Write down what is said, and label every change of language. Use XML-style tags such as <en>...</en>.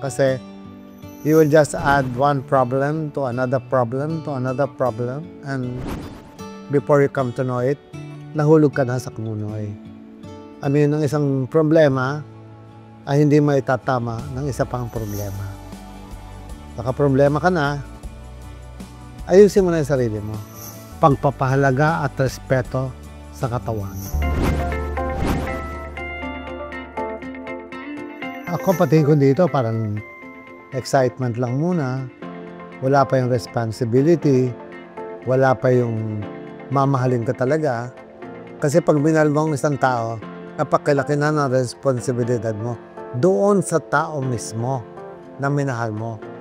<en>Kasi you will just add one problem to another problem to another problem. And before you come to know it,</en> <tl>nahulog ka na sa kumunoy. I mean, ang isang problema ay hindi mo itatama ng isa pang problema. Naka-problema ka na, ayusin mo na yung sarili mo. Pagpapahalaga at respeto sa katawan. Ako patingin ko dito parang excitement lang muna. Wala pa yung responsibility. Wala pa yung mamahalin ka talaga. Kasi pag minahal mo ang isang tao, napakilaki na ng responsibilidad mo doon sa tao mismo na minahal mo.</tl>